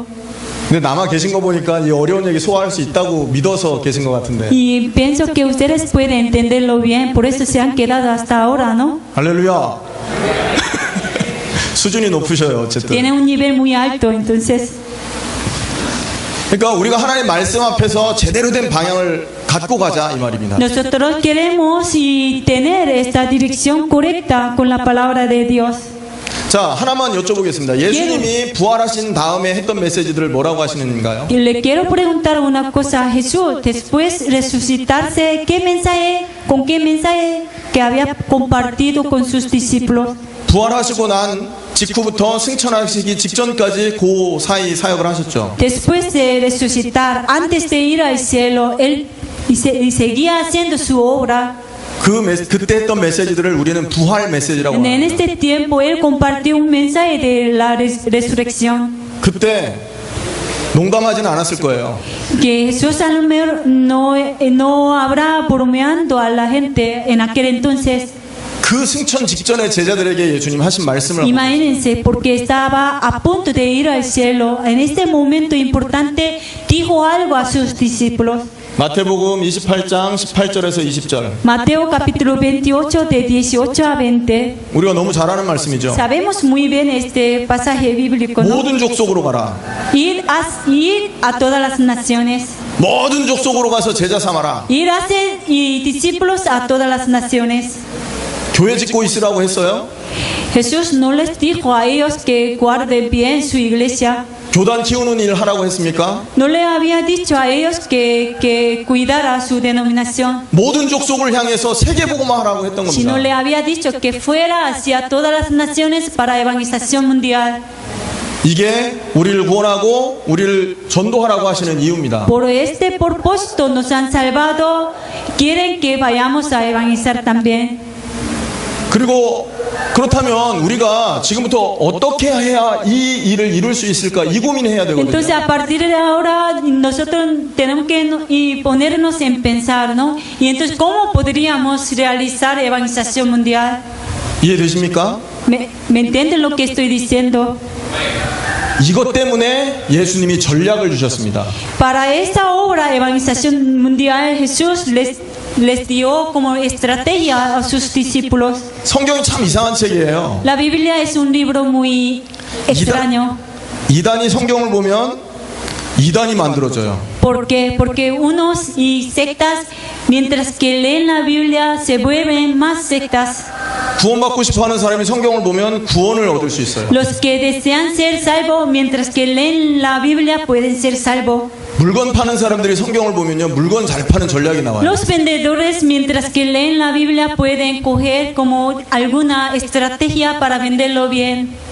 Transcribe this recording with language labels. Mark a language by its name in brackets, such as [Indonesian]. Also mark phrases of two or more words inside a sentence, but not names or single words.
[Korean] 근데 남아 계신 거 보니까 이 어려운 얘기 소화할 수 있다고 믿어서 계신 것 같은데. [Spanish] Y pienso que ustedes pueden entenderlo bien, por eso se han quedado hasta ahora, ¿no? [Korean] 할렐루야. 수준이 높으셔요. 어쨌든. [Spanish] Tiene un nivel muy alto, entonces. [Korean] 그러니까 우리가 하나님 말씀 앞에서 제대로 된 방향을 갖고 가자 이 말입니다. [Spanish] Nosotros queremos y tener esta dirección correcta con la palabra de Dios. [Korean] 자, ha나만 여쭤보겠습니다. 예수님이 부활하신 다음에 했던 메시지들을 뭐라고 하시는가요? [Spanish] Y le quiero preguntar una cosa a Jesús. Después de resucitarse, con qué mensaje que había compartido con sus discípulos? [Korean] 부활하시고 난 직후부터 승천하시기 직전까지 그 사이 사역을 하셨죠. [Spanish] Después de resucitar, antes de ir al cielo, él seguía haciendo su obra. [Korean] 그때 했던 메시지들을 우리는 부활 메시지라고 [Spanish] En [Korean] 합니다. [Spanish] este tiempo, él compartió un mensaje de la resurrección. [Korean] 그때 농담하지는 않았을 거예요. [Spanish] Que Jesús a lo mejor no habrá bromeando a la gente en aquel entonces. [Korean] 그 승천 직전에 제자들에게 예수님 하신 말씀을 [Spanish] Imagínense, porque estaba a punto de ir al cielo. En este momento importante, dijo algo a sus discípulos. [Korean] 마태복음 28장 18절에서 20절. [Spanish] Mateo capítulo 28 de 18 a 20. [Korean] 우리가 너무 잘 아는 말씀이죠. [Spanish] Sabemos muy bien este pasaje bíblico, ¿no? [Korean] 모든 족속으로 가라. [Spanish] Ir a todas las naciones. [Korean] 모든 족속으로 가서 제자 삼아라. [Spanish] Ir a hacer y discípulos a todas las naciones. [Korean] 교회 짓고 있으라고 했어요. [Spanish] Jesús no les dijo a ellos que guarden bien su iglesia. [Korean] 교단 키우는 일 하라고 했습니까? [Spanish] No le había dicho a ellos que cuidara su denominación, [Korean] 모든 족속을 향해서 세계복음화 하라고 했던 [Spanish] sino [Korean] 겁니다. [Spanish] le había dicho que fuera hacia todas las naciones para evangelización mundial. [Korean] 이게 우리를 구원하고 우리를 전도하라고 하시는 이유입니다. [Spanish] Por este propósito nos han salvado, quieren que vayamos a evangelizar también. [Korean] 그리고 그렇다면 우리가 지금부터 어떻게 해야 이 일을 이룰 수 있을까 이 고민을 해야 [Spanish] Entonces [Korean] 되거든요. [Spanish] a partir de ahora nosotros tenemos que ponernos en pensar, ¿no? Y entonces ¿cómo podríamos realizar evangelización mundial? [Korean] 이해되십니까? [Spanish] ¿Me entienden lo que estoy diciendo? [Korean] 이것 때문에 예수님이 전략을 주셨습니다. [Spanish] Para esta obra evangelización mundial Jesús les dio como estrategia a sus discípulos. [Korean] 성경이 참 이상한 책이에요. [Spanish] La Biblia es un libro muy extraño. [Korean] 이단이 성경을 보면 이단이 만들어져요. [Spanish] ¿Por qué? Porque unos y sectas, mientras que leen la Biblia, se vuelven más sectas. [Korean] 구원받고 싶어하는 사람이 성경을 보면 구원을 얻을 수 있어요. [Spanish] Los que desean ser salvos, mientras que leen la Biblia, pueden ser salvos. [Korean] 물건 파는 사람들이 성경을 보면요, 물건 잘 파는 전략이 나와요. [Spanish] Los vendedores, mientras que leen la Biblia, pueden coger como alguna estrategia para venderlo bien.